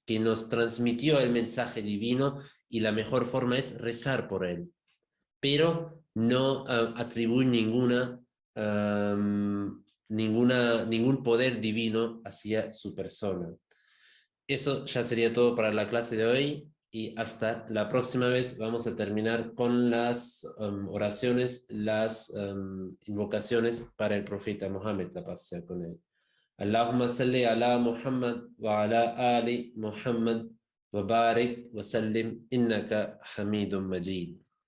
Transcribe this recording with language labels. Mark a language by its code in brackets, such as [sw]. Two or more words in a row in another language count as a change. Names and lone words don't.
[es] Que nos transmitió el mensaje divino, y la mejor forma es rezar por él, pero no atribuir ningún poder divino hacia su persona. Eso ya sería todo para la clase de hoy, y hasta la próxima vez vamos a terminar con las oraciones, las invocaciones para el profeta Mohammed, la paz sea con él. [ar] اللهم صل على محمد وعلى آل محمد وبارك وسلم إنك حميد مجيد.